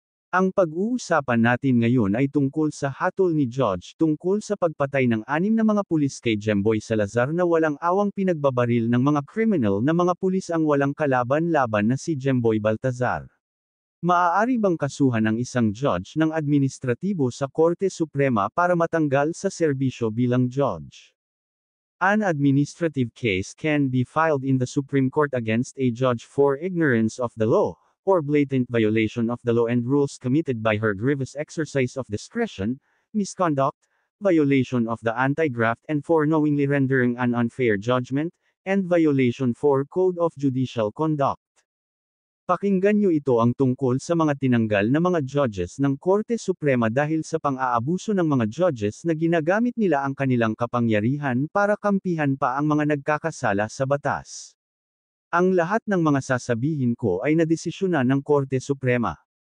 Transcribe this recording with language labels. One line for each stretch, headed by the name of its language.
Filipino: Ang pag-uusapan natin ngayon ay tungkol sa hatol ni Judge tungkol sa pagpatay ng 6 na mga pulis kay Jemboy Salazar na walang awang pinagbabaril ng mga kriminal na mga pulis ang walang kalaban-laban na si Jemboy Baltazar. Maaari bang kasuhan ang isang judge ng administratibo sa Korte Suprema para matanggal sa serbisyo bilang judge?
English: An administrative case can be filed in the Supreme Court against a judge for ignorance of the law, or blatant violation of the law and rules committed by her grievous exercise of discretion, misconduct, violation of the anti-graft and for knowingly rendering an unfair judgment, and violation for Code of Judicial Conduct.
Filipino: Pakinggan nyo ito ang tungkol sa mga tinanggal na mga judges ng Korte Suprema dahil sa pang-aabuso ng mga judges na ginagamit nila ang kanilang kapangyarihan para kampihan pa ang mga nagkakasala sa batas. Ang lahat ng mga sasabihin ko ay nadesisyonan ng Korte Suprema.